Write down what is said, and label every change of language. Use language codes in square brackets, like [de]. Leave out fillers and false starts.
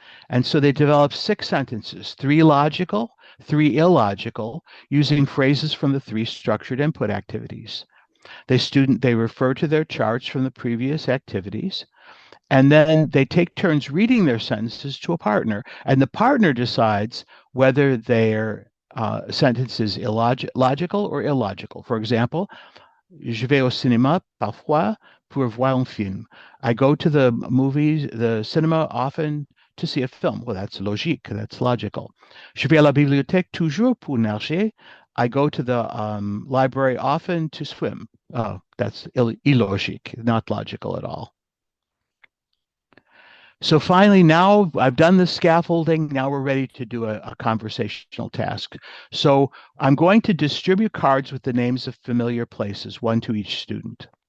[en] And so they develop 6 sentences, 3 logical, 3 illogical, using phrases from the 3 structured input activities. They refer to their charts from the previous activities. And then they take turns reading their sentences to a partner, and the partner decides whether their sentence is logical or illogical. [fr] For example, je vais au cinéma parfois pour voir un film. [en] I go to the cinema often to see a film. Well, that's logique, that's logical. [fr] Je vais à la bibliothèque toujours pour nager. [en] I go to the library often to swim. That's illogique, not logical at all. So finally, now I've done the scaffolding. Now we're ready to do a conversational task. So I'm going to distribute cards with the names of familiar places, one to each student.